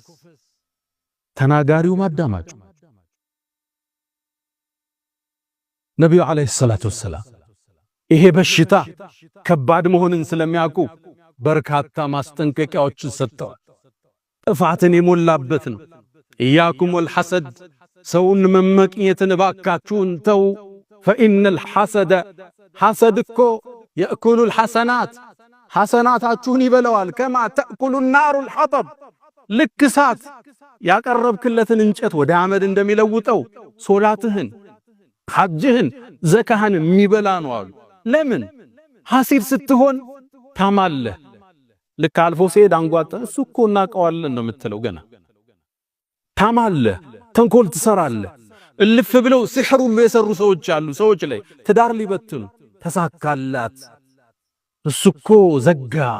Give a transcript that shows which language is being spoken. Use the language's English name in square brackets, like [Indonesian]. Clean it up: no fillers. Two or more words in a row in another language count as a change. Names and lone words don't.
[Amharic] ተናጋሪው ማዳማጩ። ነብዩ [Arabic] عليه الصلاة والسلام [Amharic] ይሄ በሽታ ከባድ መሆንን ስለሚያውቁ በርካታ ማስጠንቀቂያዎችን ሰጥተዋል። ጥፋትን የሞላበት ነው። [Arabic] إياكم والحسد [Amharic] ሰውን መመቅኘትን ባካችሁን ተው። [Arabic] فإن الحسد حسد [Amharic] እኮ [Arabic] يأكل الحسنات [Amharic] ሐሰናታችሁን ይበላዋል። [Arabic] كما تأكل النار [Amharic] الحطب ልክ እሳት ያቀረብክለትን እንጨት ወደ አመድ እንደሚለውጠው ሶላትህን፣ ሐጅህን፣ ዘካህን የሚበላ ነው አሉ። ለምን ሐሲድ ስትሆን ታማለህ። ልክ አልፎ ሲሄድ አንጓጣ እሱ እኮ እናቀዋለን ነው የምትለው። ገና ታማለህ፣ ተንኮል ትሰራለህ። እልፍ ብለው ሲሕሩ የሰሩ ሰዎች አሉ። ሰዎች ላይ ትዳር ሊበትኑ ተሳካላት። እሱ እኮ ዘጋ